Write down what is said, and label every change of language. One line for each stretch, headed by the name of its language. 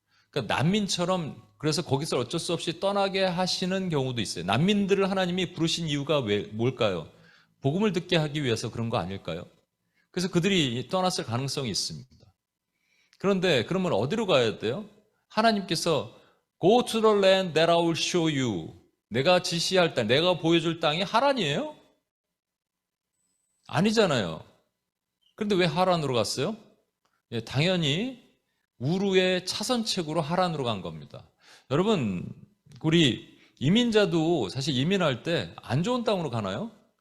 Korean: 그러니까 난민처럼 그래서 거기서 어쩔 수 없이 떠나게 하시는 경우도 있어요. 난민들을 하나님이 부르신 이유가 뭘까요? 복음을 듣게 하기 위해서 그런 거 아닐까요? 그래서 그들이 떠났을 가능성이 있습니다. 그런데 그러면 어디로 가야 돼요? 하나님께서
English: Go to the land that I will show you.
Korean: 내가 지시할 땅, 내가 보여줄 땅이 하란이에요? 아니잖아요. 그런데 왜 하란으로 갔어요? 당연히 우르의 차선책으로 하란으로 간 겁니다. 여러분, 우리 이민자도 사실 이민할 때 안 좋은 땅으로 가나요?